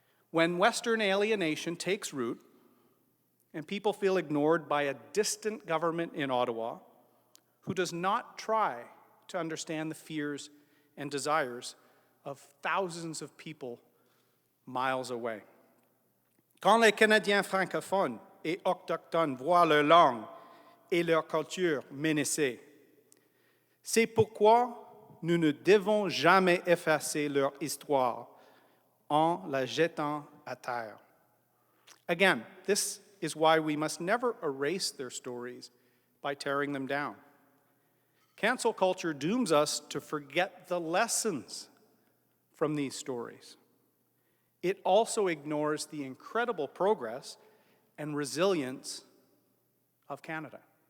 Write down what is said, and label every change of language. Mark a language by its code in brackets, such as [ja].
[en] When Western alienation takes root and people feel ignored by a distant government in Ottawa who does not try to understand the fears and desires of thousands of people miles away. [fr] Quand les Canadiens francophones et autochtones voient leur langue et leur culture menacées, c'est pourquoi nous ne devons jamais effacer leur histoire en la jetant à terre. [en] Again, this is why we must never erase their stories by tearing them down. Cancel culture dooms us to forget the lessons from these stories. It also ignores the incredible progress and resilience of Canada.